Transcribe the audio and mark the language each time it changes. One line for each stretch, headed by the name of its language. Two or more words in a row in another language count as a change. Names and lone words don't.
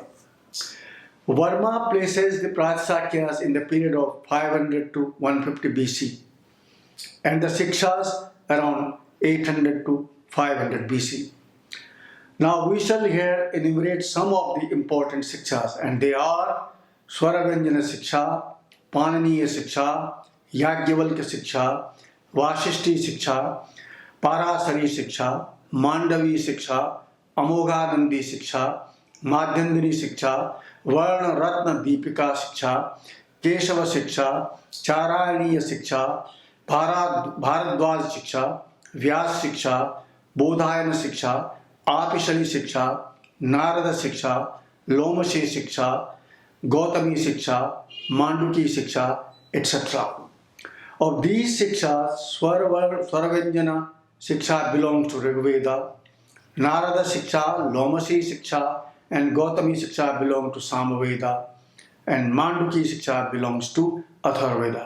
English: Verma places the prātisākhyas in the period of 500 to 150 BC and the siksās around 800 to 500 BC. Now we shall here enumerate some of the important siksās, and they are Swaravyanjana siksā, Paniniya siksā, Yajnavalkya siksā, Vashishti siksā, Parasari siksā, Mandavi siksā, Amoghānandi siksā, Madhyandini siksā, Varna Ratna Deepika siksā, Keshava siksā, Charayaniya siksā, Bharadwaj siksā, Vyas siksā, बोधायन शिक्षा, आपिशली शिक्षा, नारद शिक्षा, लोमशी शिक्षा, गौतमी शिक्षा, मांडुकी शिक्षा, etc. Of these shikshas, Swarvyanjana shiksha belongs to Rigveda, Narada shiksha, Lomashi shiksha, and Gautami shiksha belong to Samaveda, and Manduki shiksha belongs to Atharvaveda.